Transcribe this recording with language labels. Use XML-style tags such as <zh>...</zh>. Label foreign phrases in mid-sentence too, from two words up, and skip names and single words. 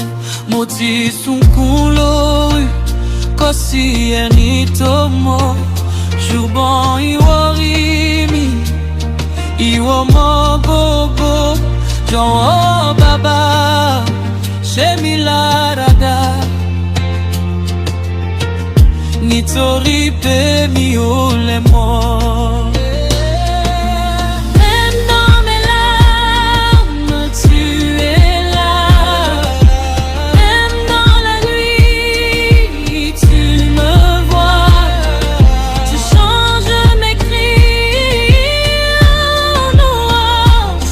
<yo>Mo ti sunkún lórí, kò sí ẹni tó mọ̀, ṣùgbọ́n ìwọ rí mi, ìwọ mọ̀ gbogbo. Jọ̀wọ́ bàbá, ṣe mí láradá, nítorí pé mi ò lè mọ̀.</yo> <fr>Même dans mes larmes, tu es là. Même dans la nuit, tu me vois. Tu changes mes cris en louange.</fr>